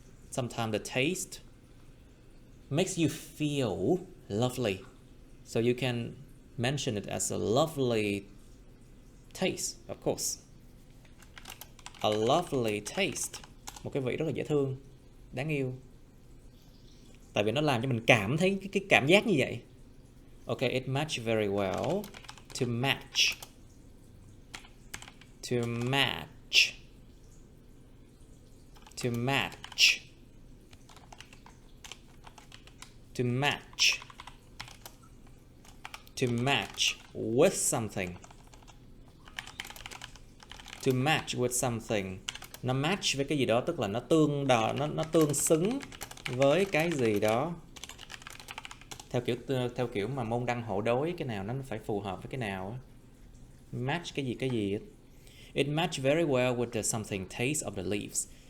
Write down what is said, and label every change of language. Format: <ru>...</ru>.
<en>Sometimes the taste makes you feel lovely. So you can mention it as a lovely taste, of course. A lovely taste.</en> <vi>Một cái vị rất là dễ thương, đáng yêu. Tại vì nó làm cho mình cảm thấy cái cảm giác như vậy.</vi> <en>Okay, it matched very well. To match. To match. To match. To match. To match with something. To match with something.</en> <vi>Nó match với cái gì đó, tức là nó nó tương xứng với cái gì đó. Theo kiểu mà môn đăng hộ đối, cái nào nó phải phù hợp với cái nào. Match cái gì.</vi> <en>It matched very well with the something taste of the leaves.</en>